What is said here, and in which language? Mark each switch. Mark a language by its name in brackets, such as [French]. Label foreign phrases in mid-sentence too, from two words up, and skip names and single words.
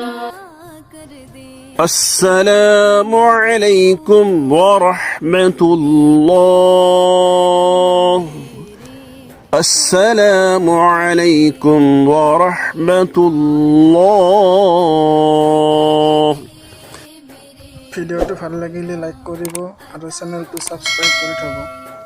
[Arabic] السلام عليكم ورحمة الله. السلام عليكم ورحمة الله. [Assamese] ভিডিঅ'টো ভাল লাগিলে লাইক কৰিব আৰু চেনেলটো ছাবস্ক্ৰাইব কৰি থ'ব।